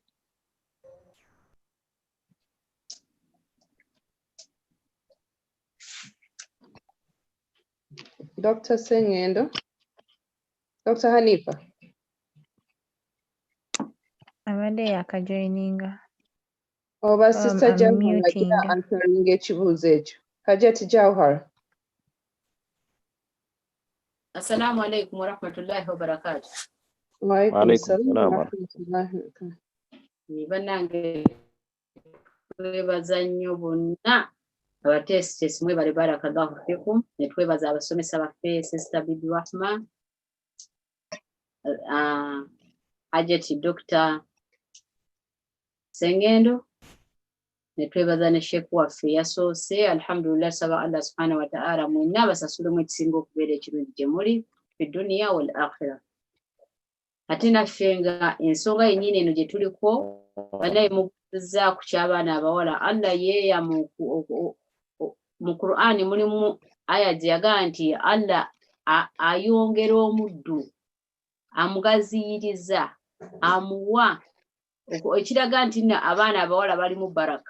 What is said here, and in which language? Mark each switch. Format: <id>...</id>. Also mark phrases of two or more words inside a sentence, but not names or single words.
<lg>Dr. Sengendo, Dr. Hanifah. Abadde yakajoininga. Oba Sister Jawhara agira answering ekibuuzo ekyo. Hajati Jawhara.</lg> <ar>السلام عليكم ورحمة الله وبركاته. وعليكم السلام ورحمة الله وبركاته.</ar> <lg>Banange twebaza nnyo bonna abatesitesi mwe bali</lg> <ar>بارك الله فيكم,</ar> <lg>ne twebaza abasomesa baffe Sister Bibi Rahmah, Hajati Dr Sengendo, ne twebaza ne Sheikh waffe yasoose. Alhamdulillah, saba</lg> <ar>الله سبحانه وتعالى</ar> <lg>mwenna basasule mu ekisinga okubeera ekirungi gye muli</lg> <ar>في الدنيا والآخرة.</ar> <lg>Ate naffe nga ensonga yennyini eno gye tuliko banaye mukuza ku ky'abaana abawala, Allah yeeya mu Qur'ani mulimu aya gye yagaa nti Allah ayongera omuddu, amugaziyiriza, amuwa, ekiraga nti abaana abawala bali mu baraka.</lg>